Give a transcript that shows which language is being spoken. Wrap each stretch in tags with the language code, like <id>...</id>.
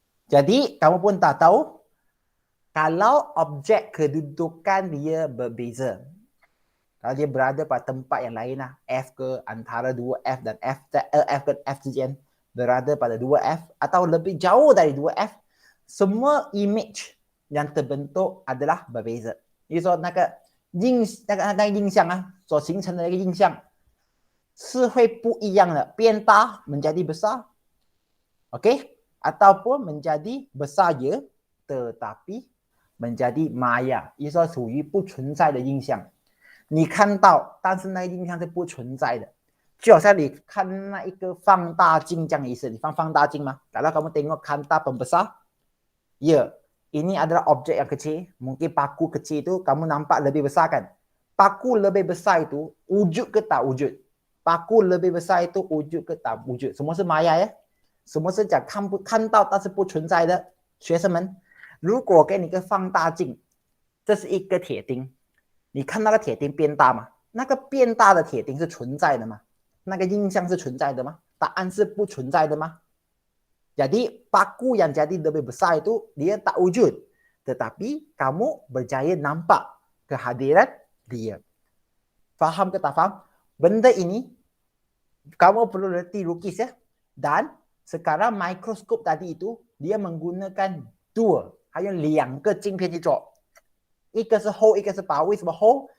<ms>Jadi kamu pun tak tahu kalau objek kedudukan dia berbeza. Kalau dia berada pada tempat yang lain lah, F ke antara 2F dan F ke F</ms> <zh>之间</zh> <ms>berada pada 2F atau lebih jauh dari 2F, semua image yang terbentuk adalah berbeza.</ms> <zh>也就是说那个印象啊，所形成的那个印象是会不一样的，变大</zh> <ms>menjadi besar, okey, ataupun menjadi besar ya, tetapi menjadi maya,</ms> <zh>也就是说属于不存在的印象。你看到，但是那个印象是不存在的，就好像你看那一个放大镜这样的意思。你放大镜吗？</zh> <ms>Kalau kamu tengok kantar pembesar, ya, ini adalah objek yang kecil. Mungkin paku kecil itu kamu nampak lebih besar kan? Paku lebih besar itu wujud ke tak wujud? Paku lebih besar itu wujud ke tak wujud? Semua是maya ya.</ms> <zh>Semua是讲看到但是不存在的。学生们，如果给你一个放大镜，这是一个铁钉，你看那个铁钉变大吗？那个变大的铁钉是存在的吗？那个印象是存在的吗？答案是不存在的吗？</zh> <ms>Jadi paku yang jadi lebih besar itu dia tak wujud, tetapi kamu berjaya nampak kehadiran dia. Faham ke tak faham? Benda ini kamu perlu reti lukis ya, dan Sekarang mikroskop tadi itu dia menggunakan dua, hanya</ms> <zh>2个镜片去做，一个是厚，一个是薄。为什么厚？</zh>